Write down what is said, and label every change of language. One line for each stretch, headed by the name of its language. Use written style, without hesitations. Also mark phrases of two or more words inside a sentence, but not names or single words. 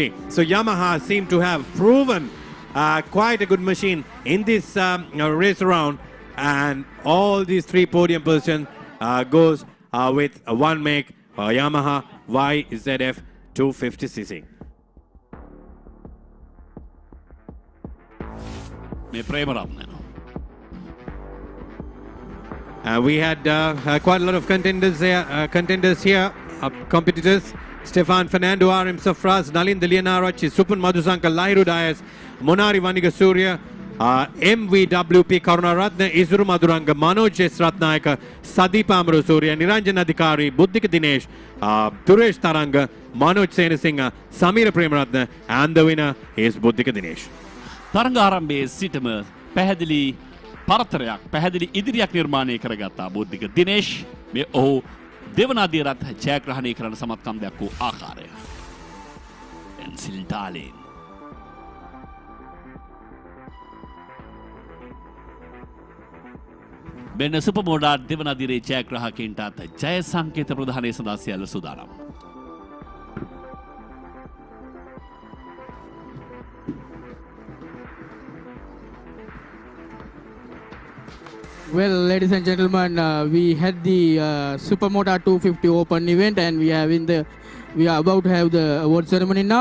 English: So Yamaha seem to have proven quite a good machine in this race around, and all these three podium positions goes with one make Yamaha YZF 250cc. Me Premaratna. We had quite a lot of contenders here, competitors. Stefan Fernando, RM Safras, Nalin Delianarachi, Supan Madhusanka, Lairu Dias, Monari Vaniga Surya, MVWP Karunaratna, Isuru Maduranga, Manoj S. Ratnayaka, Sadeep Amru Surya, Niranjan Adhikari, Buddhika Dinesh, Turesh Taranga, Manoj Senasingha, Samira Premaratna, and the winner is Buddhika Dinesh.
Sinhala: තරඟ ආරම්භයේ සිටම පැහැදිලි පරතරයක් පැහැදිලි ඉදිරියක් නිර්මාණය කරගත්තා බුද්ධික දිනේෂ්. මේ ඔහු දෙවනාදියරත් ජයග්‍රහණය කරන සමත්කම් දක්වූ ආකාරය. ඩෙන්සිල් ඩාලින් මෙන්න සුපර්මෝටර් දෙවනාදියරේ ජයග්‍රාහකයින්ටත් ජය සංකේත ප්‍රදානය සඳහා සියල්ල සූදානම්.
English: Well, ladies and gentlemen, we had the Supermotard 250 Open event, and we are about to have the award ceremony now.